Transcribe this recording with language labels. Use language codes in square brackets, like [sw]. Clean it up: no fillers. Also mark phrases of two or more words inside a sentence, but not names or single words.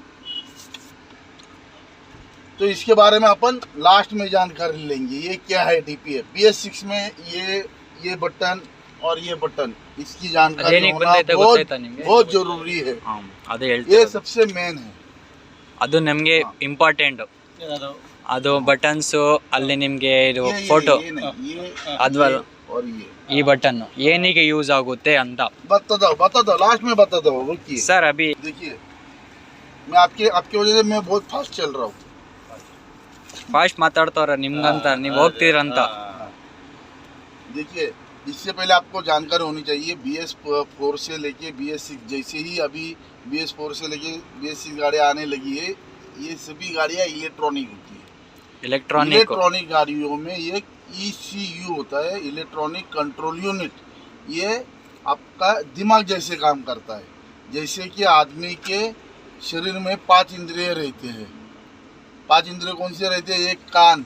[hi] तो इसके बारे में अपन लास्ट में जानकारी लेंगे, ये क्या है DPF। BS6 में ये बटन और ये बटन, इसकी जानकारी होना बहुत जरूरी है। ये सबसे मेन है, [kn] ಅದು ನಮಗೆ ಇಂಪಾರ್ಟೆಂಟ್। ಅದು ಬಟನ್ಸ್ ಅಲ್ಲಿ ನಿಮ್ಗೆ ಇದು [hi] ये [kn] ಫೋಟೋ [hi] ये नहीं, ये [kn] ಅದ್ವಲ್ಲ [hi] और ये [kn] ಈ ಬಟನ್ ಏನಿಗೆ ಯೂಸ್ ಆಗುತ್ತೆ ಅಂತ [hi] बता दो लास्ट में बता दो रुकिए [kn] ಸರ್ ಅಭಿ [hi] देखिए मैं आपके आपकी वजह से मैं बहुत फास्ट चल रहा हूँ [kn] ಫಾಸ್ಟ್ ಮಾತಾಡ್ತಾವ್ರ ನಿಮ್ಗಂತ ನೀವು ಹೋಗ್ತೀರಂತ [hi] देखिए इससे पहले आपको जानकारी होनी चाहिए BS4 से लेके BS6 जैसे ही अभी BS4 से लेके BS6 गाड़ियाँ आने लगी है ये सभी गाड़ियाँ इलेक्ट्रॉनिक होती है इलेक्ट्रॉनिक इलेक्ट्रॉनिक गाड़ियों में ये ECU होता है [en] electronic control unit [hi] ये आपका दिमाग जैसे काम करता है जैसे कि आदमी के शरीर में 5 इंद्रिय रहते हैं 5 इंद्रिय कौन से रहते हैं एक कान